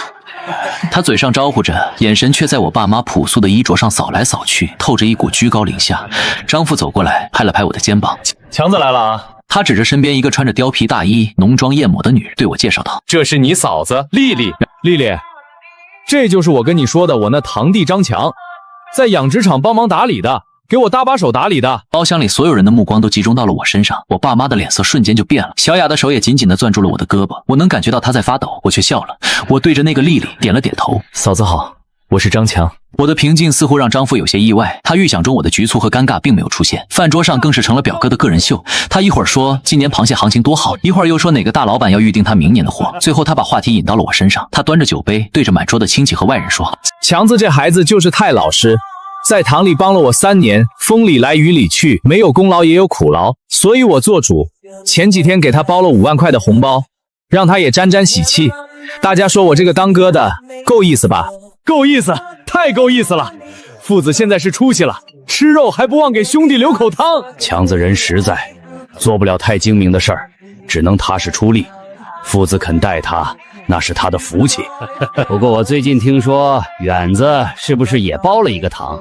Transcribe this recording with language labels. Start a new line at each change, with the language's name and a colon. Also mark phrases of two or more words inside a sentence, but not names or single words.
Chinese: 他嘴上招呼着，眼神卻在我爸媽樸素的衣着上掃來掃去，透着一股居高臨下。張父走過來拍了拍我的肩膀： 強子來了啊。他指着身邊一個穿着貂皮大衣濃妝豔抹的女人對我介紹道： 這是你嫂子麗麗。麗麗，這就是我跟你說的我那堂弟張強。在養殖場幫忙打理的，給我搭把手打理的。包廂裡所有人的目光都集中到了我身上，我爸媽的臉色瞬間就變了。小雅的手也緊緊地攥住了我的胳膊，我能感覺到她在發抖，我卻笑了。我對着那個麗麗點了點頭。嫂子好，我是張強。我的平靜似乎讓張父有些意外，他預想中我的局促和尷尬並沒有出現，飯桌上更是成了表哥的個人秀。他一會兒說今年螃蟹行情多好，一會兒又說哪個大老板要預定他明年的貨，最後他把話題引到了我身上。他端着酒杯對着滿桌的親戚和外人說： 強子這孩子就是太老實，在堂裡幫了我3年，風裡來雨裡去，沒有功勞也有苦勞，所以我做主，前幾天給他包了5萬塊的紅包，讓他也沾沾喜氣。大家說我這個當哥的夠意思吧？夠意思，太夠意思了。父子現在是出息了，吃肉還不忘給兄弟留口湯。强子人實在，做不了太精明的事兒，只能踏實出力。父子肯帶他，那是他的福气。不過我最近聽說遠子是不是也包了一个堂？